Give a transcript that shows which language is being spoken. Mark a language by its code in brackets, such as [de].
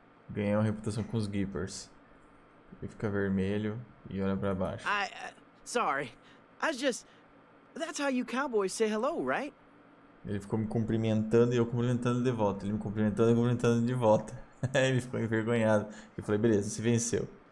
[pt] Ganhou uma reputação com os Gippers. Ele fica vermelho e olha pra baixo. [en] Sorry. I was just... That's how you cowboys say hello, right? [pt] Ele ficou me cumprimentando e eu cumprimentando de volta. Ele me cumprimentando e cumprimentando de volta. Ele ficou envergonhado. Eu falei, beleza, você venceu.